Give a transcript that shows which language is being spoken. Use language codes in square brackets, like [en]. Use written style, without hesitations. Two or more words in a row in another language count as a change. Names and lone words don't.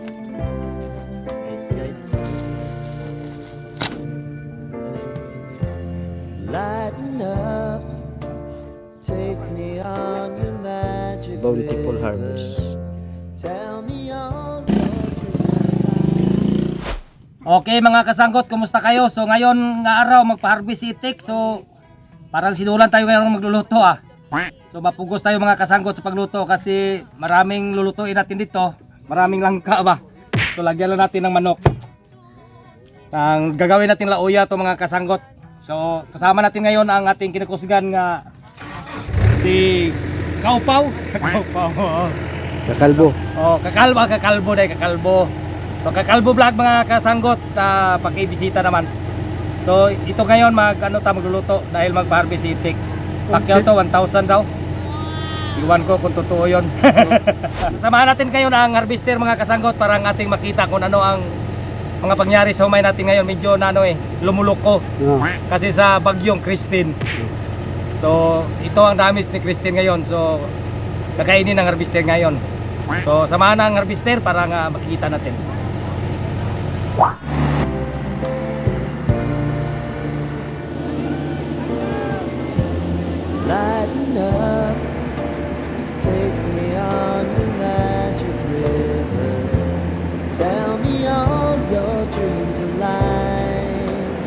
[en] Lighten up, take me on your magic Bountiful river. harvest. Tell me all [tl] Okay mga kasangkot, kumusta kayo? So ngayon nga araw magpa-harvest itik. So parang sinulan tayo ngayon magluluto ah. So mapugos tayo mga kasangkot sa pagluto kasi maraming lulutuin natin dito. Maraming langka ba? So lagyan lang natin ng manok. Ang gagawin natin lauya to mga kasangkot. So kasama natin ngayon ang ating kinakusgan nga si Kaupaw. Kaupaw. Kakalbo. Oh, kakalbo dai kakalbo. So kakalbo vlog mga kasanggot, pakibisita naman. So ito ngayon magluluto dahil magpa-harvest itik. Pakyaw to 1,000 daw. Iwan ko kung totoo 'yon. Samahan natin kayo na ang harvester mga kasanggot para ang ating makita kung ano ang mga pangyari sa humay natin ngayon. Medyo lumuloko kasi sa bagyong Christine. So ito ang damage ni Christine ngayon. So kakainin ng harvester ngayon. So samahan ang harvester para nga makikita natin. [en] lighten up, take me on your magic river. Tell me all your dreams align.